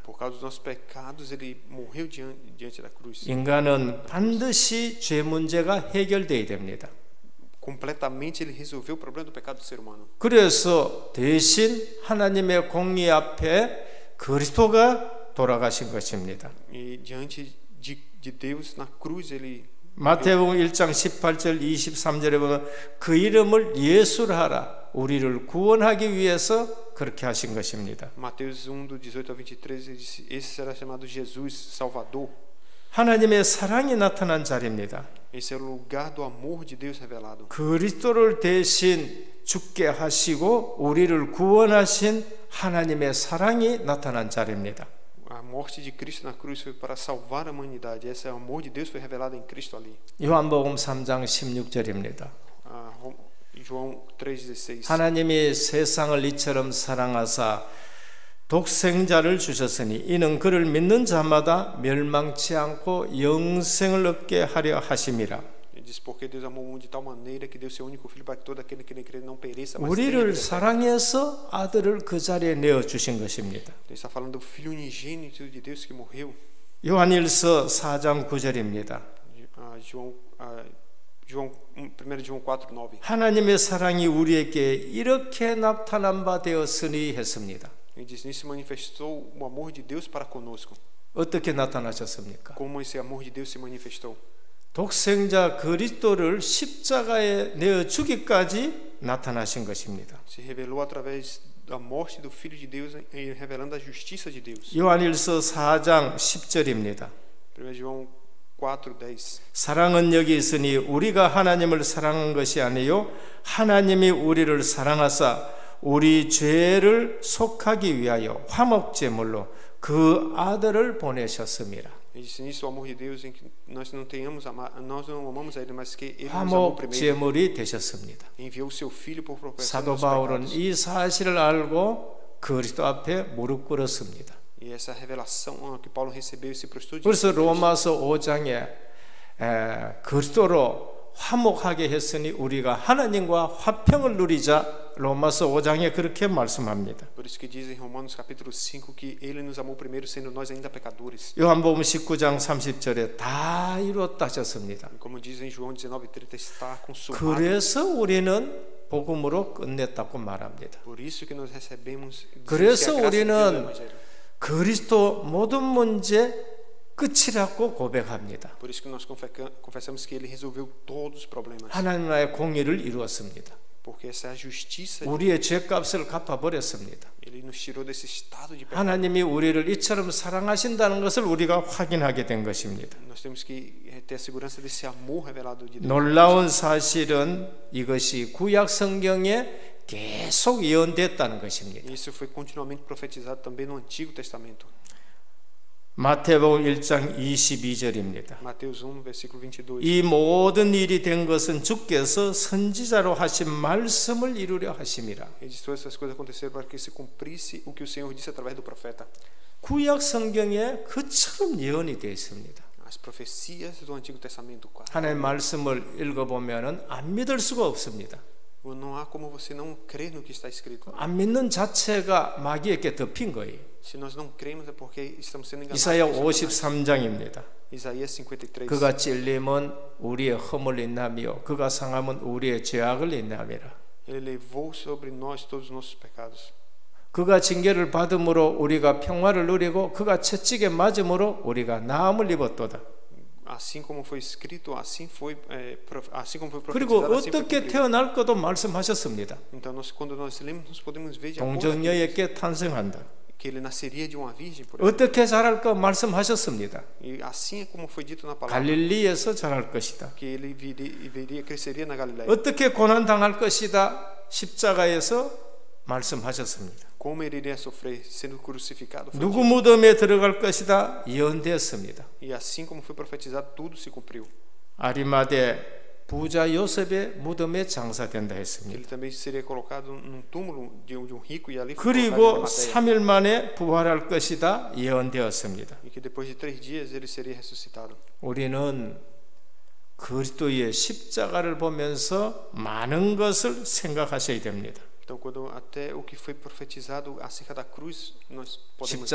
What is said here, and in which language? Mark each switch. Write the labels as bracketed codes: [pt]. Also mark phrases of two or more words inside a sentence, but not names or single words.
[pt] por causa dos nossos pecados ele morreu diante da cruz. [ko] 인간은 반드시 죄 문제가 해결돼야 됩니다. [pt] Completamente ele resolveu o problema do pecado do ser humano. [ko] 그래서 대신 하나님의 공의 앞에 그리스도가 돌아가신 것입니다. [pt] E diante de Deus na cruz ele [ko] 마태복음 1장 18절 23절에 보면 그 이름을 예수라 하라 우리를 구원하기 위해서 그렇게 하신 것입니다. [pt] Mateus 1 do 18 ao 23 ele disse esse será chamado Jesus Salvador. [ko] 하나님의 사랑이 나타난 자리입니다. [pt] Esse é o lugar do amor de Deus revelado. [ko] 그리스도를 대신 죽게 하시고 우리를 구원하신 하나님의 사랑이 나타난 자리입니다. [pt] A morte de Cristo na cruz foi para salvar a humanidade. Esse é o amor de Deus foi revelado em Cristo ali. [ko] 요한복음 3장 16절입니다. [pt] João 3:16. [ko] 하나님이 세상을 이처럼 사랑하사 독생자를 주셨으니 이는 그를 믿는 자마다 멸망치 않고 영생을 얻게 하려 하심이라. [pt] Ele diz porque Deus amou o mundo de tal maneira que deu seu único filho para que todo aquele que nele crê não pereça, mas tenha [ko] 우리를 [pt] vida eterna. [ko] 사랑해서 아들을 그 자리에 내어 주신 것입니다. [pt] Ele está falando do filho unigênito de Deus que morreu. [ko] 요한일서 4장 9절입니다. [pt] 1 João 4:9. [ko] 하나님의 사랑이 우리에게 이렇게 나타난 바 되었으니 했습니다. [pt] Ele diz: nisso manifestou o amor de Deus para conosco. [ko] 어떻게 나타나셨습니까? [pt] Como esse amor de Deus se manifestou? [ko] 독생자 그리스도를 십자가에 내어 주기까지 나타나신 것입니다. [pt] Se revelou através da morte do Filho de Deus e revelando a justiça de Deus. [ko] 요한일서 4장 10절입니다. [pt] 1 João 4:10. [ko] 사랑은 여기 있으니 우리가 하나님을 사랑한 것이 아니요 하나님이 우리를 사랑하사 우리 죄를 속하기 위하여 화목제물로 그 아들을 보내셨습니다. [pt] Ele disse: nisso o amor de Deus em que nós não amamos a ele, mas que ele nos amou primeiro. [ko] 화목제물이 되셨습니다. [pt] Enviou o seu filho por propósito [ko] 사도 [pt] dos [ko] 바울은 [pt] pecados. [ko] 이 사실을 알고 그리스도 앞에 무릎 꿇었습니다. [pt] E essa revelação que Paulo recebeu e se prostrou diante [ko] 그래서 [pt] de Cristo. [ko] 로마서 5장에 그리스도로 화목하게 했으니 우리가 하나님과 화평을 누리자. 로마서 5장에 그렇게 말씀합니다. [pt] Por isso que diz em Romanos capítulo 5 que ele nos amou primeiro sendo nós ainda pecadores. [ko] 요한복음 19장 30절에 다 이루었다 하셨습니다. [pt] Como diz em João 19:30 está consumado. [ko] 그래서 우리는 복음으로 끝냈다고 말합니다. [pt] Por isso que nós recebemos [ko] 그래서 [pt] que a graça de Deus é o [ko] 우리는 [pt] evangelho. [ko] 그리스도 모든 문제 끝이라고 고백합니다. [pt] Por isso que nós confessamos que ele resolveu todos os problemas. [ko] 하나님 나라의 공의를 이루었습니다. [pt] Porque essa é a justiça de [ko] 우리의 죄값을 갚아버렸습니다. [pt] ele nos tirou desse estado de pecado. [ko] 하나님이 우리를 이처럼 사랑하신다는 것을 우리가 확인하게 된 것입니다. [pt] Nós temos que ter a segurança desse amor revelado de Deus. [ko] 놀라운 사실은 이것이 구약 성경에 계속 예언됐다는 것입니다. [pt] Isso foi continuamente profetizado também no Antigo Testamento. [ko] 마태복음 1장 22절입니다. [pt] Mateus 1, versículo 22. [ko] 이 모든 일이 된 것은 주께서 선지자로 하신 말씀을 이루려 하심이라. [pt] Ele diz: todas essas coisas aconteceram para que se cumprisse o que o Senhor disse através do profeta. [ko] 구약 성경에 그처럼 예언이 되어 있습니다. [pt] As profecias do Antigo Testamento. [ko] 하나님의 말씀을 읽어보면 안 믿을 수가 없습니다. [pt] Não há como você não crer no que está escrito. [ko] 안 믿는 자체가 마귀에게 덮인 거예요. [pt] Se nós não cremos é porque estamos sendo enganados. [ko] 이사야 53장입니다. [pt] Isaías 53. [ko] 그가 찔림은 우리의 허물 인함이요 그가 상함은 우리의 죄악을 인함이라. [pt] Ele levou sobre nós todos os nossos pecados. [ko] 그가 징계를 받음으로 우리가 평화를 누리고 그가 채찍에 맞음으로 우리가 나음을 입었도다. [pt] Assim como foi escrito, assim como foi [ko] 그리고 [pt] profetizado, assim foi [ko] 어떻게 [pt] cumprido. [ko] 태어날 것도 말씀하셨습니다. [pt] Então, quando nós lemos, nós podemos ver de acordo [ko] 동정녀에게 탄생한다. [pt] que ele nasceria de uma virgem, por exemplo. [ko] 어떻게 자랄 거 말씀하셨습니다. [pt] E assim é como foi dito na palavra, [ko] 갈릴리에서 자랄 것이다. [pt] que ele cresceria na Galileia. [ko] 어떻게 고난 당할 것이다. 십자가에서 말씀하셨습니다. [pt] Como ele iria sofrer sendo crucificado. Foi [ko] 누구 [pt] dito. [ko] 무덤에 들어갈 것이다. 예언되었습니다. [pt] E assim como foi profetizado, tudo se cumpriu. [ko] 아리마대 부자 요셉의 무덤에 장사된다 [pt] Ele [ko] 했습니다. [pt] também seria colocado num túmulo de um rico e ali foi [ko] 그리고 [pt] colocado na matéria. [ko] 3일 만에 부활할 것이다 예언되었습니다. [pt] E que depois de 3 dias ele seria ressuscitado. [ko] 우리는 그리스도의 십자가를 보면서 많은 것을 생각하셔야 됩니다. [pt] Então, quando até o que foi profetizado acerca da cruz, nós podemos ver.